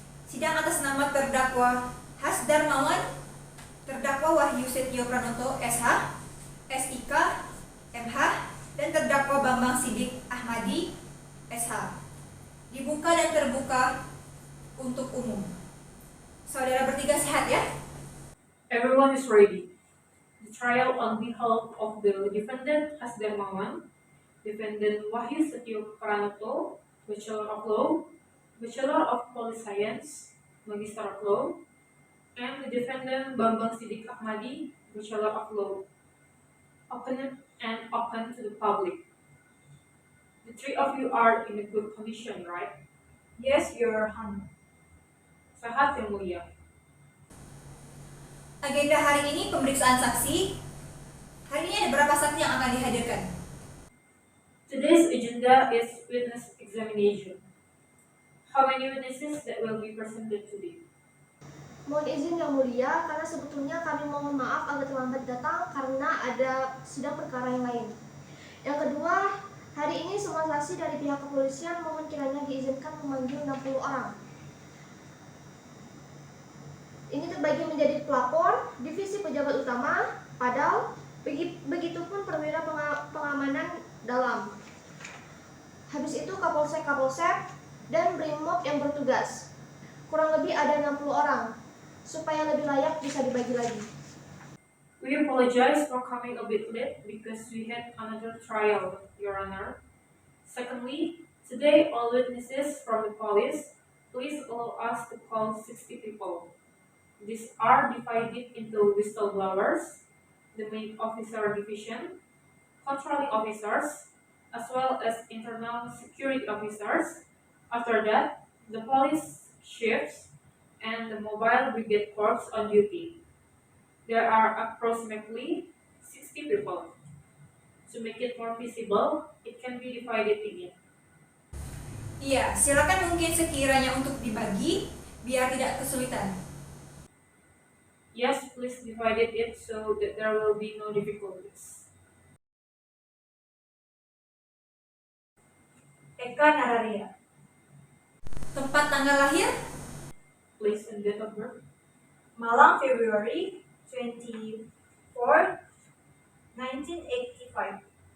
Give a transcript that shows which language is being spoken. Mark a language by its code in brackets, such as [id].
[id] Sidang atas nama terdakwa Hasdar Mawan, terdakwa Wahyu Setio Pranoto SH, SIK, MH, dan terdakwa Bambang Sidik Ahmadi SH dibuka dan terbuka untuk umum. Saudara bertiga sehat ya? [en] Everyone is ready. The trial on behalf of the defendant Hasdar Mawan, defendant Wahyu Setio Pranoto, Bachelor of Law, Bachelor of Police Science, Magister of Law, and the defendant Bambang Sidik Ahmadi, Bachelor of Law, open and open to the public. The three of you are in a good condition, right? Yes, Your Honor. [id] Sehat yang mulia. Agenda hari ini pemeriksaan saksi. Hari ini ada berapa saksi yang akan dihadirkan? [en] Today's agenda is witness examination. How many witnesses that will be presented today? [id] Mohon izin yang mulia, karena sebetulnya kami mohon maaf agak terlambat datang karena ada sidang perkara yang lain. Yang kedua, hari ini semua saksi dari pihak kepolisian mohon kiranya diizinkan memanggil 60 orang. Ini terbagi menjadi pelapor, divisi pejabat utama, padal, begitupun perwira pengamanan dalam. Habis itu kapolsek, dan brimob yang bertugas. Kurang lebih ada 60 orang. Supaya lebih layak bisa dibagi lagi. [en] We apologize for coming a bit late because we had another trial, Your Honor. Secondly, today all witnesses from the police, please allow us to call 60 people. These are divided into whistleblowers, the main officer division, controlling officers, as well as internal security officers. After that, the police chiefs and the mobile brigade corps on duty. There are approximately 60 people. To make it more visible, it can be divided again. [id] Iya, silakan mungkin sekiranya untuk dibagi biar tidak kesulitan. [en] Yes, please divide it so that there will be no difficulties. [id] Eka Nararia. Tempat tanggal lahir? [en] Place and date of birth. Malang, February 24, 1985.